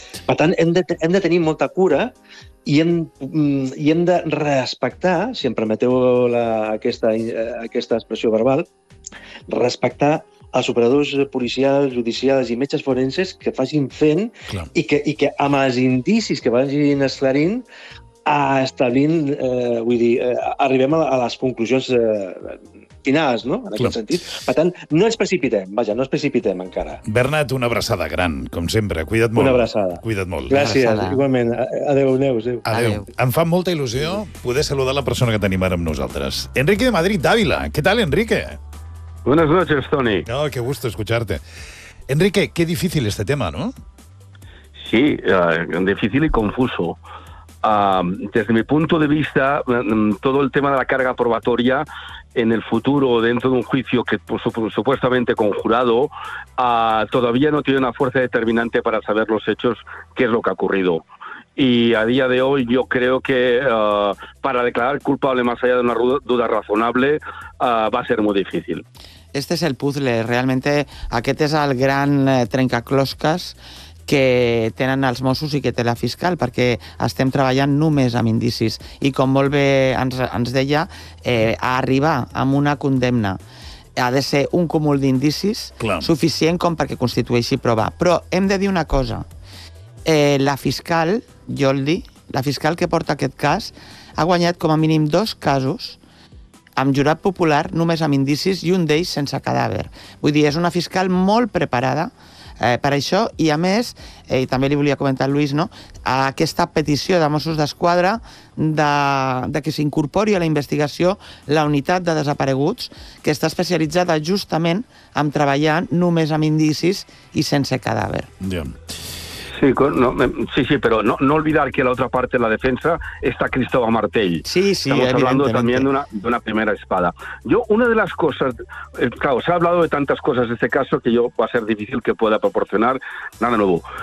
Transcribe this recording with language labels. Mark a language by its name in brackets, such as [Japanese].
[Catalan] Per tant, hem de tenir molta cura i hem de respectar, si em permeteu aquesta expressió verbal, respectar els operadors policials, judicials i metges forenses que facin fent i que amb els indicis que vagin esclarint establint, vull dir, arribem a les conclusions finals, no?, en aquest sentit. Per tant, no ens precipitem, vaja, no ens precipitem encara. Bernat, una abraçada gran, com sempre. Cuida't molt. Una abraçada. Cuida't molt. Gràcies, igualment. Adéu, Neus. Adéu. Adéu. Em fa molta il·lusió poder saludar la persona que tenim ara amb nosaltres. Enrique de Madrid, d'Àvila. Què tal, Enrique? [Spanish] Buenas noches, Toni. Oh, qué gusto escucharte. Enrique, qué difícil este tema, ¿no? Sí, difícil y confuso. Desde mi punto de vista, todo el tema de la carga probatoria en el futuro, dentro de un juicio que supuestamente conjurado, todavía no tiene una fuerza determinante para saber los hechos, qué es lo que ha ocurrido. Y a día de hoy yo creo que para declarar culpable más allá de una duda razonable va a ser muy difícil. Este es el puzzle, realmente [Catalan] aquest és el gran trencaclosques que tenen els Mossos i que té la fiscal, perquè estem treballant només amb indicis. I com molt bé ens deia, a arribar amb una condemna ha de ser un cúmul d'indicis suficient com perquè constitueixi prova. Però hem de dir una cosa. La fiscal, Joldi, la fiscal que porta aquest cas, ha guanyat com a mínim dos casos amb jurat popular només amb indicis i un d'ells sense cadàver. Vull dir, és una fiscal molt preparada per això, i a més, i també li volia comentar al Lluís, no?, aquesta petició de Mossos d'Esquadra de que s'incorpori a la investigació la unitat de desapareguts, que està especialitzada justament en treballar només amb indicis i sense cadàver. [Spanish] Sí, no, sí, sí, però no olvidar que la otra parte de la defensa está Cristóbal Martell. Sí, sí, estamos evidentemente hablando también de una primera espada. Yo, una de las cosas, claro, se ha hablado de tantas cosas de este caso que yo va a ser difícil que pueda proporcionar nada nuevo.